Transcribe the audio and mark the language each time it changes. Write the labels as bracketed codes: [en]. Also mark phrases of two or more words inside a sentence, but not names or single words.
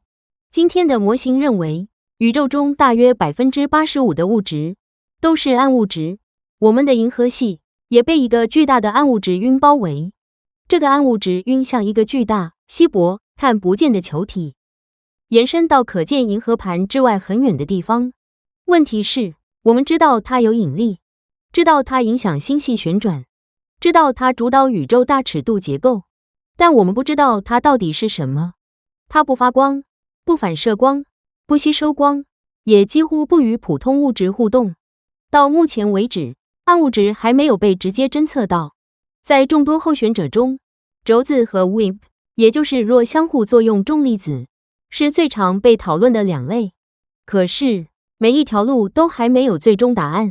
[zh] 今天的模型認為，宇宙中大約85%的物質都是暗物質。我們的銀河系也被一個巨大的暗物質暈包圍。這個暗物質暈像一個巨大、稀薄、看不見的球體，延伸到可見銀河盤之外很遠的地方。問題是，我們知道它有引力，知道它影響星系旋轉，知道它主導宇宙大尺度結構，但我們不知道它到底是什麼。它不發光，不反射光，不吸收光，也幾乎不與普通物質互動。到目前為止，暗物質還沒有被直接偵測到。在眾多候選者中，軸子和 WIMP， 也就是弱相互作用重粒子，是最常被討論的兩類。可是，每一條路都還沒有最終答案。